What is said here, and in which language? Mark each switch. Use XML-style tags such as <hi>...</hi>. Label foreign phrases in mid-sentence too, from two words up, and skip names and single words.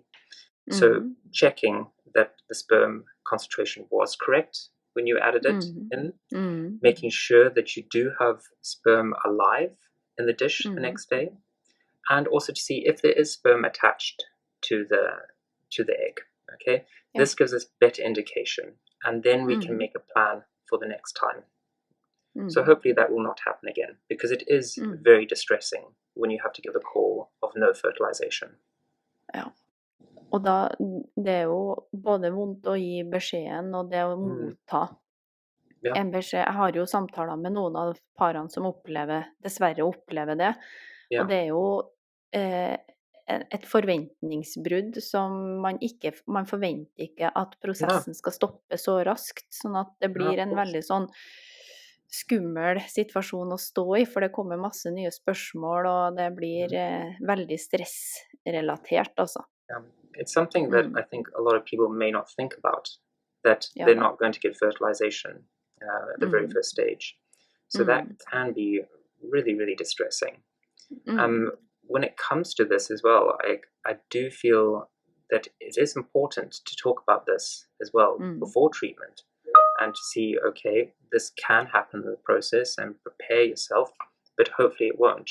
<en>So checking that the sperm concentration was correct when you added it in, making sure that you do have sperm alive in the dish the next day, and also to see if there is sperm attached to the egg. Okay, this gives us better indication, and then we can make a plan for the next time. So hopefully that will not happen again, because it is very distressing when you have to give a call of no fertilization.</en> <no>Ja. Og det jo både vondt å gi beskjeden, og det å motta en beskjed. Jeg har jo samtaler med noen av parene som dessverre opplever det, og det jo et forventningsbrudd som man forventer ikke at prosessen skal stoppe så raskt, sånn at det blir en veldig sånn skummel situasjon å stå i, for det kommer masse nye spørsmål, og det blir veldig stressrelatert, altså.</no> <en>It's something that I think a lot of people may not think about, that they're not going to get fertilization at the very first stage. So that can be really, really distressing. When it comes to this as well, I do feel that it is important to talk about this as well before treatment, and to see, okay, this can happen in the process, and prepare yourself, but hopefully it won't.</en>